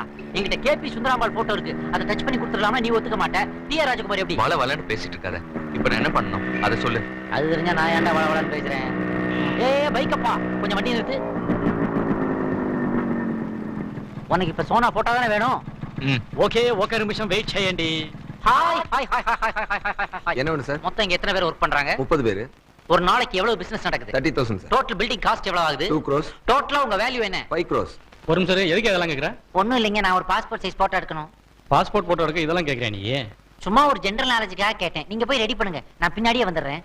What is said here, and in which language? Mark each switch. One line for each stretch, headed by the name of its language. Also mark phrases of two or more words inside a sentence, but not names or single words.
Tamil: என்கிட்ட கேபி சுந்தராம்பாள் போட்டோ இருக்கு, அதை டச் பண்ணி கொடுத்துடலாமா? நீ ஒத்துக்க மாட்டேன். டி ஆர் ராஜகுமாரி எப்படி? வள வளன்னு பேசிட்டு இருக்காத. இப்ப நான் என்ன பண்ணணும் அதை சொல்லு. அது தெரிஞ்சா நான் ஏன்டா வள வளன்னு பேசுறேன்? பைக்கப்பா கொஞ்சம் வண்டி நிறுத்து. உனக்கு இப்ப சோனா போட்டோ தானே வேணும்?
Telugu: ఓకే ఒక నిమిషం వెయిట్ చేయండి.
English: hi hi hi hi hi hi hi hi
Telugu: హాయ్ హాయ్ హాయ్ హాయ్.
Tamil: என்ன வேணும் சார்? மொத்தம் இங்க எத்தனை பேர் ஒர்க் பண்றாங்க? 30 பேரு. ஒரு நாளைக்கு எவ்வளவு பிசினஸ் நடக்குது? 30,000 சார்.
English: total building cost
Tamil: எவ்வளவு ஆகுது?
English: 2 crores.
Tamil: டோட்டலா உங்க வேல்யூ என்ன?
English: 5 crores.
Tamil: ஒரு நிமிஷம் எதுக்கு இதெல்லாம் கேக்குற? ஒண்ணும் இல்லைங்க, நான் ஒரு
English: passport size photo
Tamil: எடுக்கணும்.
English: passport photo
Tamil: எடுக்க இதெல்லாம் கேக்குறேன் நீ? சும்மா ஒரு
English: general knowledgeக்காக
Tamil: கேட்டேன். நீங்க போய் ரெடி பண்ணுங்க, நான் பின்னாடியே வந்துடுறேன்.